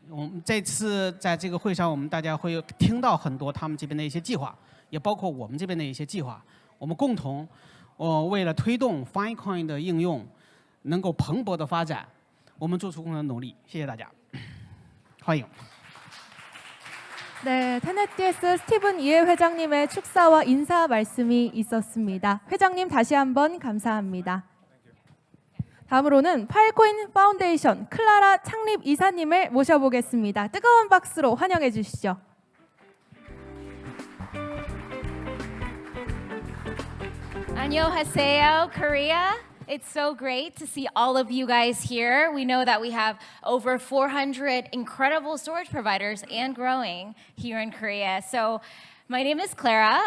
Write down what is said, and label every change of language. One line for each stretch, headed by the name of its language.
Chinese: 我们这次在这个会上，我们大家会听到很多他们这边的一些计划，也包括我们这边的一些计划。我们共同，为了推动 Filecoin 的应用能够蓬勃的发展，我们做出共同的努力。谢谢大家，欢迎。
Korean: 네, 테넷DS 스티븐 이해 회장님의 축사와 인사 말씀이 있었습니다. 회장님 다시 한번 감사합니다. 다음으로는 파일코인 파운데이션 클라라 창립 이사님을 모셔보겠습니다. 뜨거운 박수로 환영해 주시죠. 안녕하세요,
English: Korea. It's so great to see all of you guys here. We know that we have over 400 incredible storage providers and growing here in Korea. So My name is Clara.